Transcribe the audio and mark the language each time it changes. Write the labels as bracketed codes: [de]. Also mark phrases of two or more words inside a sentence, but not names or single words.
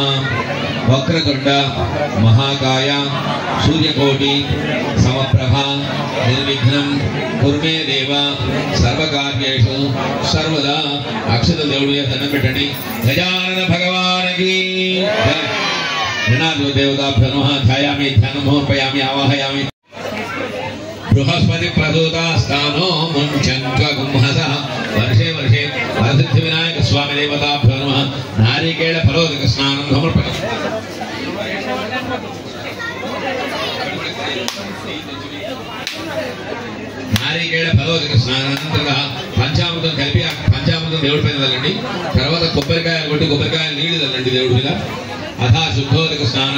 [sa] వక్రతుండ మహాకాయ సూర్యకోటి సమప్రభ నిర్విఘ్నం కుర్మే దేవ సర్వకార్యేషు సర్వదా. [te] అక్షత దేవుడి దండం పెట్టండి. గజానన భగవానికి [sa] ऋणादो देवताभ्यो नमः ध्यायामि ध्यानं समर्पयामि आवाहयामि बृहस्पति प्रदूतास्तानो मुञ्चन्त्वगुंहसः वर्षे वर्षे वरसिद्धिविनायक स्वामी देवताभ्यो नमः नारिकेळ फलोदक स्नानं समर्पयामि [te] నారికేళ ఫలోదక స్నానానంతరగా పంచామృతం కలిపి ఆ పంచామృతం దేవుడి పైన చల్లండి. తర్వాత కొబ్బరికాయలు కొట్టి కొబ్బరికాయలు నీళ్లు చల్లండి దేవుడి మీద. [sa] అథా శుద్ధోదక స్నానం.